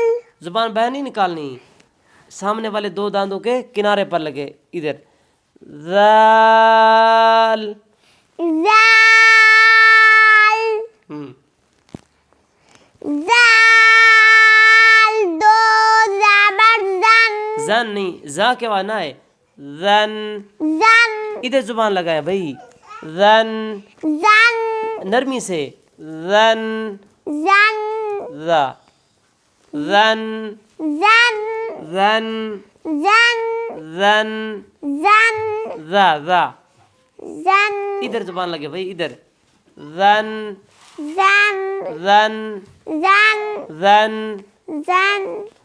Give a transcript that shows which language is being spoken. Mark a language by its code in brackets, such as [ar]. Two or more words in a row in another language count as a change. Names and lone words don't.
[ur] زبان باہر نہیں نکالنی سامنے والے دو دانتوں کے کنارے پر لگے ادھر ذال زال زال دو زبر زن زن نہیں زا کے بعد نہ ہے زن زن ادھر زبان لگائے بھائی زن زن نرمی سے زن زن ذا زن زن زن زن زن زن ذا ذا زن ادھر زبان لگے بھائی ادھر زن زن زن زن زن زن